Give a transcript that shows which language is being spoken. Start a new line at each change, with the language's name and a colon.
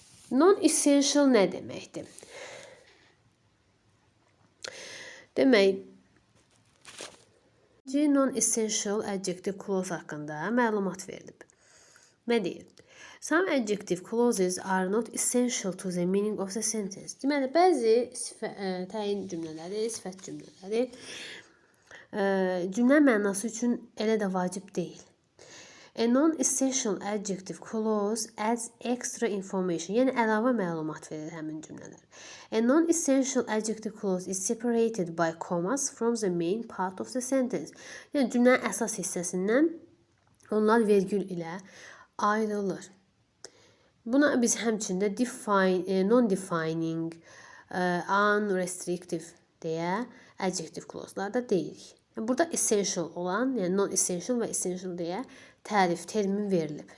Azerbaijani: Non-essential nə deməkdir? Demək, non-essential adjective clause haqqında məlumat verilib. Nə deyir?
English: Some adjective clauses are not essential to the meaning of the sentence.
Azerbaijani: Deməli, bəzi təyin cümlələri, sifət cümlələri cümlə mənası üçün elə də vacib deyil.
English: A non-essential adjective clause adds extra information.
Azerbaijani: Yəni, əlavə məlumat verir həmin cümlələr.
English: A non-essential adjective clause is separated by commas from the main part of the sentence.
Azerbaijani: Yəni, cümlənin əsas hissəsindən onlar vergül ilə ayrılır. Buna biz həmçində non-defining, unrestrictive deyə adjective clause-lar da deyirik. Burada essential olan, yəni non-essential və essential deyə tərif, termin verilib.